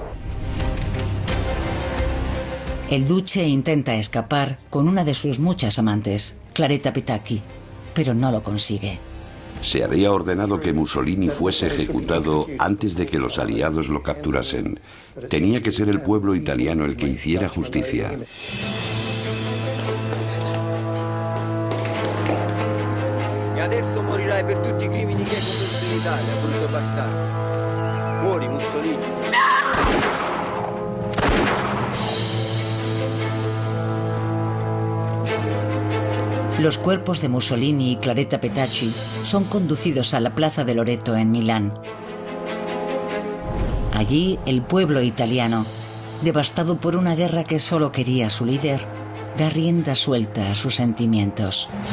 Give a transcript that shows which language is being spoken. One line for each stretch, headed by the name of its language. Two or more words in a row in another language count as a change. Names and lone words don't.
Spanish: El duce intenta escapar con una de sus muchas amantes, Claretta Petacchi, pero no lo consigue. Se había ordenado que Mussolini fuese ejecutado antes de que los aliados lo capturasen. Tenía que ser el pueblo italiano el que hiciera justicia.
Italian: E adesso morirai per tutti I crimini che hai commesso in Italia, brutto bastardo. Muori, Mussolini.
Spanish: Los cuerpos de Mussolini y Claretta Petacchi son conducidos a la Plaza de Loreto en Milán. Allí, el pueblo italiano, devastado por una guerra que solo quería a su líder, da rienda suelta a sus sentimientos.